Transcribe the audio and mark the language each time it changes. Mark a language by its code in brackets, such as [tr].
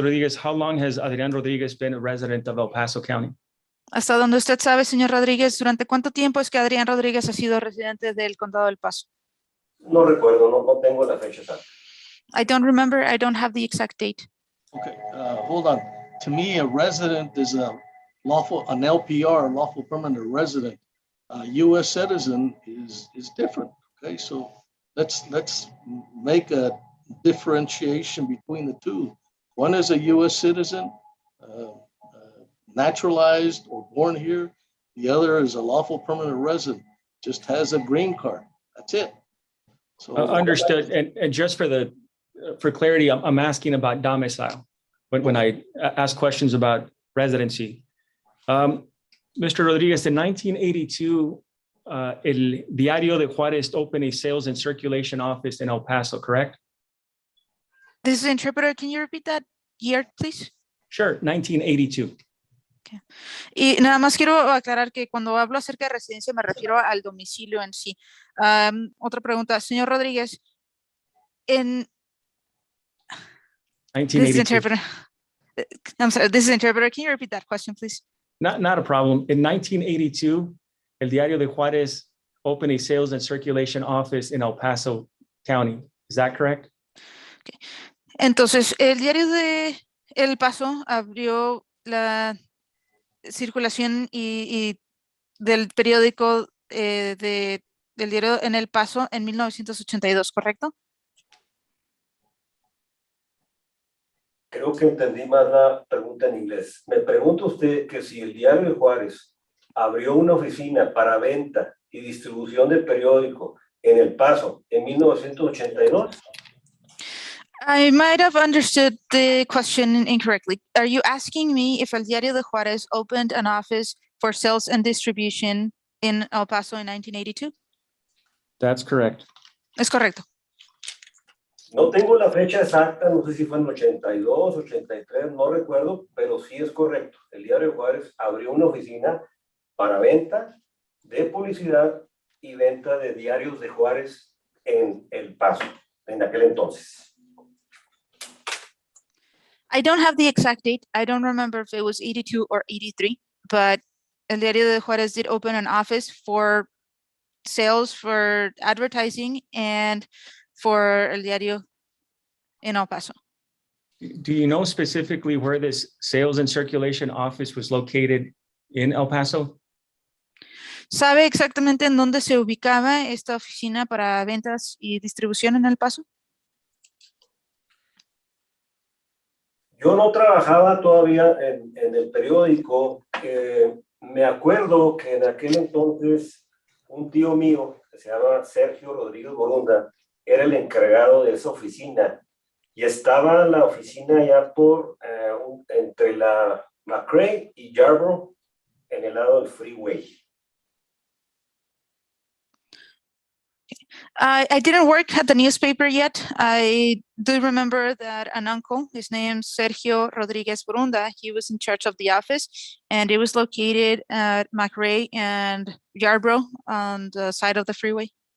[en] Rodríguez, how long has Adrián Rodríguez been a resident of El Paso County? [es] Hasta donde usted sabe, señor Rodríguez, ¿durante cuánto tiempo es que Adrián Rodríguez ha sido residente del Condado del Paso? No recuerdo, no tengo la fecha exacta. [en] I don't remember. I don't have the exact date. Okay, hold on. To me, a resident is an LPR, lawful permanent resident. A U.S. citizen is different. Okay, so let's make a differentiation between the two. One is a U.S. citizen, naturalized or born here. The other is a lawful permanent resident, just has a green card. That's it. So Understood. And just for clarity, I'm asking about domicile when I ask questions about residency. Mr. Rodriguez, in 1982, El Diario de Juarez opened a sales and circulation office in El Paso, correct? This is the interpreter. Can you repeat that year, please? Sure, 1982. Okay. [es] Y nada más quiero aclarar que cuando hablo acerca de residencia me refiero al domicilio en sí. Otra pregunta, señor Rodríguez, en... [en] This is the interpreter. I'm sorry, this is the interpreter. Can you repeat that question, please? Not a problem. In 1982, El Diario de Juarez opened a sales and circulation office in El Paso County. Is that correct? Okay. [es] Entonces, el Diario de El Paso abrió la circulación y del periódico del diario en El Paso en 1982, ¿correcto? Creo que entendí más la pregunta en inglés. Me pregunta usted que si el Diario de Juárez abrió una oficina para venta y distribución del periódico en El Paso en 1982. [en] I might have understood the question incorrectly. Are you asking me if El Diario de Juárez opened an office for sales and distribution in El Paso in 1982? That's correct. [es] Es correcto. No tengo la fecha exacta, no sé si fue en 82, 83, no recuerdo, pero sí es correcto. El Diario de Juárez abrió una oficina para venta de publicidad y venta de diarios de Juárez en El Paso, en aquel entonces. [en] I don't have the exact date. I don't remember if it was 82 or 83, but El Diario de Juárez did open an office for sales, for advertising, and for El Diario in El Paso. Do you know specifically where this sales and circulation office was located in El Paso? [es] ¿Sabe exactamente en dónde se ubicaba esta oficina para ventas y distribución en El Paso? Yo no trabajaba todavía en el periódico. Me acuerdo que en aquel entonces un tío mío, que se llama Sergio Rodríguez Borunda, era el encargado de esa oficina. Y estaba la oficina ya por entre la McRae y Yarborough, en el lado del freeway. [en] I didn't work at the newspaper yet. I do remember that an uncle, his name's Sergio Rodriguez Borunda, he was in charge of the office, and it was located at McRae and Yarborough on the side of the freeway.